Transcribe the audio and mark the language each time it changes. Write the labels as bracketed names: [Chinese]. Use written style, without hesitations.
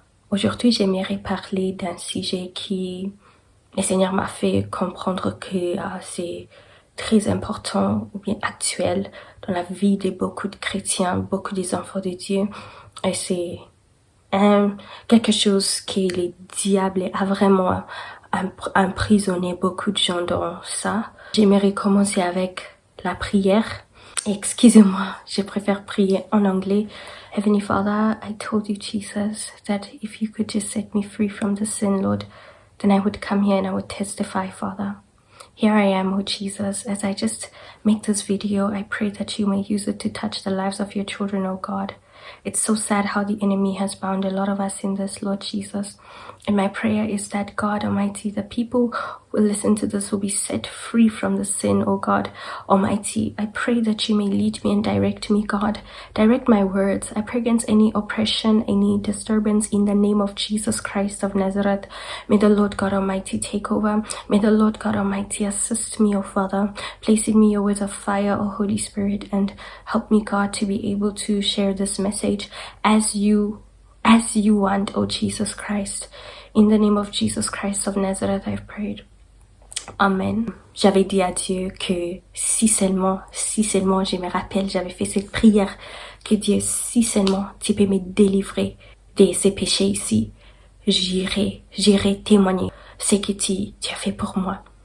[French] Aujourd'hui, j'aimerais parler d'un sujet qui le Seigneur m'a fait comprendre que c'est très important ou bien actuel dans la vie de beaucoup de chrétiens, beaucoup des enfants de Dieu. Et c'est quelque chose que le diable a vraiment emprisonné beaucoup de gens dans ça. J'aimerais commencer avec la prière. Excusez-moi, je préfère prier en anglais. [English] Heavenly Father, I told you, Jesus, that if you could just set me free from the sin, Lord, then I would come here and I would testify, Father. Here I am, oh Jesus, as I just make this video, I pray that you may use it to touch the lives of your children, oh God. It's so sad how the enemy has bound a lot of us in this, Lord Jesus. And my prayer is that, God Almighty, the people who will listen to this will be set free from the sin, oh God Almighty. I pray that you may lead me and direct me, God. Direct my words. I pray against any oppression, any disturbance in the name of Jesus Christ of Nazareth. May the Lord God Almighty take over. May the Lord God Almighty assist me, oh Father. Place in me your words of fire, oh Holy Spirit, and help me, God, to be able to share this message as you want, oh Jesus Christ. In the name of Jesus Christ of Nazareth, I've prayed. Amen. [French] J'avais dit à Dieu que si seulement, je me rappelle, j'avais fait cette prière, que Dieu, si seulement tu peux me délivrer de ces péchés ici, j'irai témoigner ce que tu as fait pour moi.